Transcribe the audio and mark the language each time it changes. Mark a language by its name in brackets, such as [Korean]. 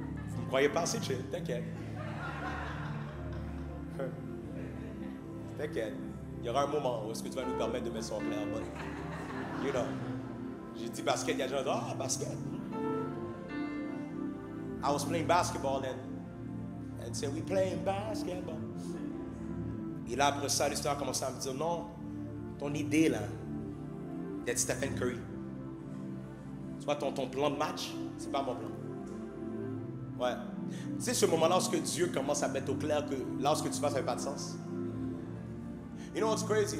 [French] Vous ne me croyez pas, c'est chill. T'inquiète. T'inquiète. Il y aura un moment où est-ce que tu vas nous permettre de mettre ça en clair. [English] But, you know. [French] J'ai dit basket, il y a des gens qui disent, ah, basket. [English] I was playing basketball and said, we playing basketball. [French] Et là, après ça, l'histoire a commencé à me dire, non, ton idée là, d'être Stephen Curry, tu vois, ton plan de match, c'est pas mon plan. Ouais. Tu sais, ce moment-là, lorsque Dieu commence à mettre au clair que lorsque tu vas, ça n'a pas de sens. [English] You know what's crazy?